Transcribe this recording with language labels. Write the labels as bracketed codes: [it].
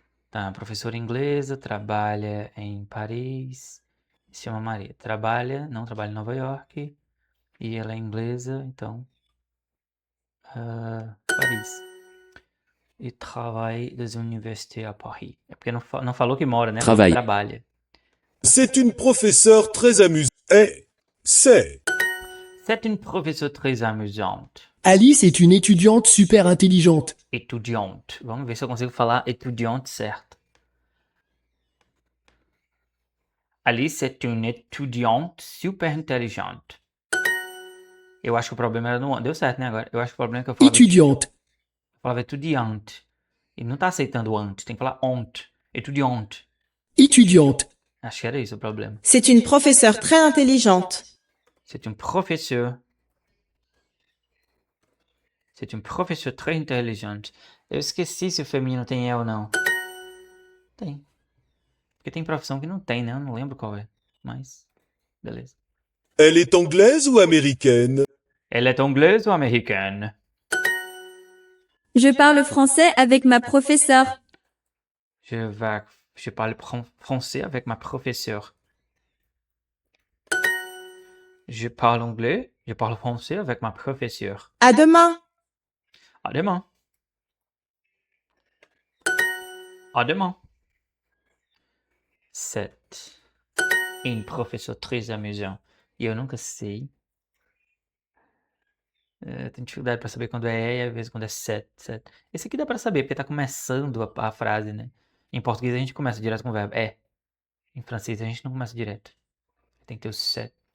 [pt] Tá, professora inglesa, trabalha em Paris, se chama Maria. Não trabalha em Nova York, e ela é inglesa, então... Paris. E trabalha das universités à Paris. É porque não falou que mora, né? Falou que trabalha. [fr] C'est une professeure très amusante. C'est C'est une professeure très amusante. Alice est une étudiante super intelligente. Étudiante. [pt] Vamos ver se eu consigo falar étudiante certo. Alice é [fr] une étudiante [pt] super inteligente. Eu acho que o problema era no... Deu certo, né, agora? Eu acho que o problema é que eu falava... [fr] Étudiante. [pt] Eu falava etudiante. E não tá aceitando o ante. Tem que falar ont. Étudiante. [fr] Étudiante. [pt] Acho que era isso o problema. [fr] C'est une professeure très intelligente. C'est une professeure. C'est une professeure très intelligente. [pt] Eu esqueci se o feminino tem E ou não. Tem. Porque tem profissão que não tem, né? Eu não lembro qual é. Mas, beleza. [fr] Elle est anglaise ou américaine? Elle est anglaise ou américaine? Je parle français avec ma professeure. Je parle français avec ma professeure. Je parle anglais. Je parle français avec ma professeure. À demain. À demain. À demain. 7. Une professeur très amusant. [pt] E eu nunca sei. Tenho dificuldade para saber quando é e às vezes quando é set. Esse aqui dá para saber, porque tá começando a frase, né? Em português a gente começa direto com o verbo é. Em francês a gente não começa direto. Tem que ter o set.